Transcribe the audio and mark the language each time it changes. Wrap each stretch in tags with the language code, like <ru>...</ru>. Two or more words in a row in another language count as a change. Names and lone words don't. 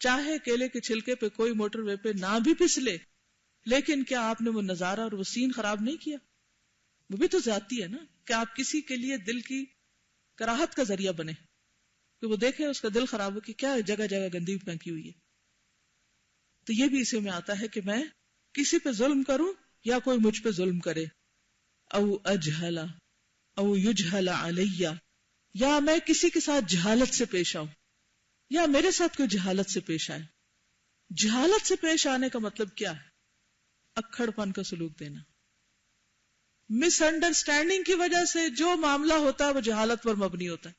<ur>چاہے کیلے کے چھلکے پہ کوئی موٹر وے پہ نہ بھی پھسلے، لیکن کیا آپ نے وہ نظارہ اور وہ سین خراب نہیں کیا؟ وہ بھی تو زیادتی ہے نا، کہ آپ کسی کے لیے دل کی کراہت کا ذریعہ بنے، کہ وہ دیکھے اس کا دل خراب ہو کہ کیا جگہ جگہ گندی پھینکی ہوئی ہے. تو یہ بھی اسی میں آتا ہے کہ میں کسی پہ ظلم کروں یا کوئی مجھ پہ ظلم کرے،</ur> <ar>او اجہل او یجہل علی،</ar> <ur>یا میں کسی کے ساتھ جہالت سے پیش آؤں یا میرے ساتھ کوئی جہالت سے پیش آئے. جہالت سے پیش آنے کا مطلب کیا ہے؟ اکھڑ پن کا سلوک دینا. مس انڈرسٹینڈنگ کی وجہ سے جو معاملہ ہوتا ہے وہ جہالت پر مبنی ہوتا ہے.</ur>